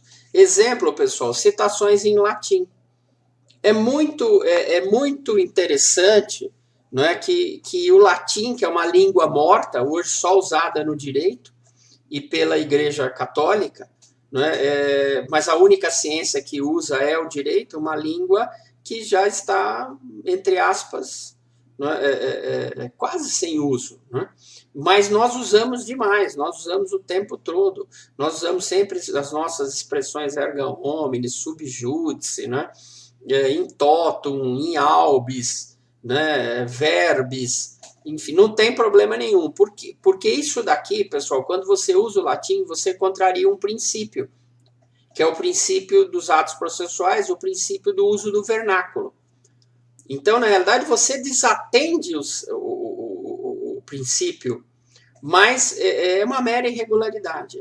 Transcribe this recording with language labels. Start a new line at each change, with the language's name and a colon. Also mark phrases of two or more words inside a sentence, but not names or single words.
Portuguese: Exemplo, pessoal, citações em latim. É muito interessante, não é, que o latim, que é uma língua morta, hoje só usada no direito e pela Igreja Católica, não é, mas a única ciência que usa é o direito, uma língua que já está, entre aspas, não é, quase sem uso, não é? Mas nós usamos demais, nós usamos o tempo todo, nós usamos sempre as nossas expressões
Latin: erga omnes, sub judice,
Portuguese: né?
Latin: In totum, in albis,
Portuguese: né? Verbis, enfim, não tem problema nenhum. Por quê? Porque isso daqui, pessoal, quando você usa o latim, você contraria um princípio, que é o princípio dos atos processuais, o princípio do uso do vernáculo. Então, na realidade, você desatende o princípio, mas é uma mera irregularidade.